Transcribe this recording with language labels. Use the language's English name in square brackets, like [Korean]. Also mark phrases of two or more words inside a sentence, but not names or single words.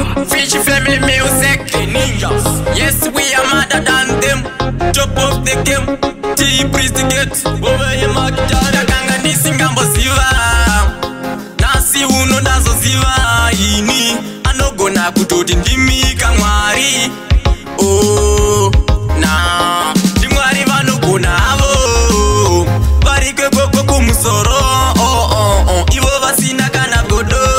[English] Fish Family Music, the ninjas. Yes, we are madder than them. Top of the game, T-Priest the gate. Over here, Mark Jada. [Shona] Ndakanga ndisingamboziva. Nasi uno ndazoziva. Ini anogona kutoti ndimi kamwari. Oh, na. Ndimwari vanogona havo. Vari kwekoko kumusoro. Oh, oh, oh. Ivo vasina kana godo.